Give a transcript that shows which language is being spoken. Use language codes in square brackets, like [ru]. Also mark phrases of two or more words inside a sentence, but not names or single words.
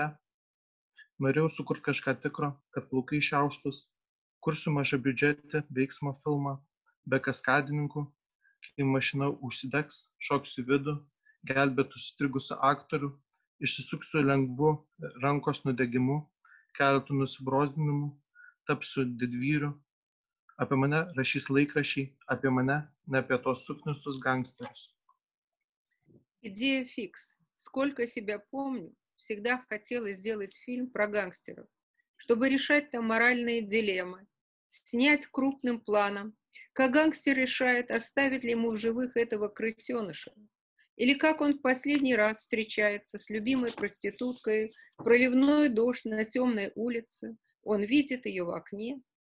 [lt] Norėjau sukurti kažką tikro, kad plaukai šiauštus, kursiu mažą biudžetį veiksmo filmą, be kaskadininkų, kai mašina užsidegs, šoksiu vidų, gelbėtų sustrigusių aktorių, išsisuksiu lengvu rankos nudegimu, keletų nusibrozdinimų, tapsiu didvyriu, Apie mane rašys laikraščiai, apie mane, ne apie tos suknistus gangsterius. [ru] Идея фикс. Сколько себя помню, всегда хотела сделать фильм про гангстеров, чтобы решать там моральные дилеммы, снять крупным планом, как гангстер решает, оставит ли ему в живых этого крысеныша, или как он в последний раз встречается с любимой проституткой, проливной дождь на темной улице, он видит ее в окне.